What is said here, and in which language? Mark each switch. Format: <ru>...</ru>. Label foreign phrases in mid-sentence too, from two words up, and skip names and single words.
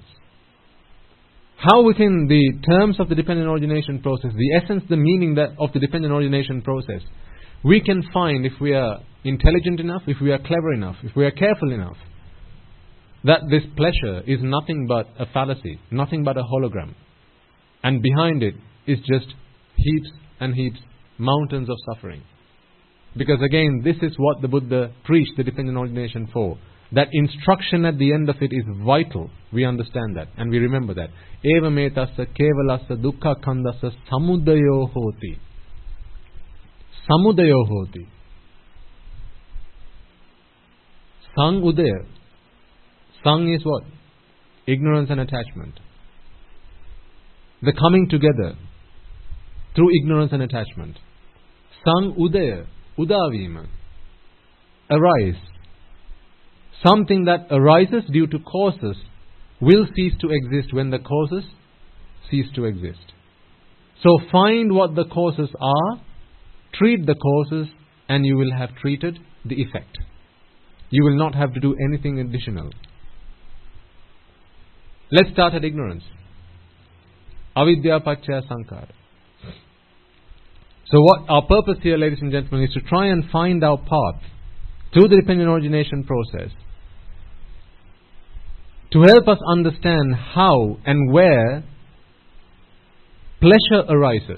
<en>How within the terms of the dependent origination process, the essence, the meaning of the dependent origination process, we can find, if we are intelligent enough, if we are clever enough, if we are careful enough, that this pleasure is nothing but a fallacy, nothing but a hologram. And behind it is just heaps and heaps, mountains of suffering. Because again, this is what the Buddha preached the dependent origination for. That instruction at the end of it is vital. We understand that and we remember that.</en> <pi>Eva metassa kevalassa dukkha kandassa samudayo hoti. Samudayo hoti. Sang udaya.</pi> <en>Sang is what? Ignorance and attachment. The coming together through ignorance and attachment.</en> <pi>Sang udaya. Udavima. Arise.</pi> <en>Something that arises due to causes will cease to exist when the causes cease to exist. So find what the causes are, treat the causes, and you will have treated the effect. You will not have to do anything additional. Let's start at ignorance.</en> <pi>Avidya paccaya sankhara.</pi> <en>So what our purpose here, ladies and gentlemen, is to try and find our path through the dependent origination process to help us understand how and where pleasure arises.</en>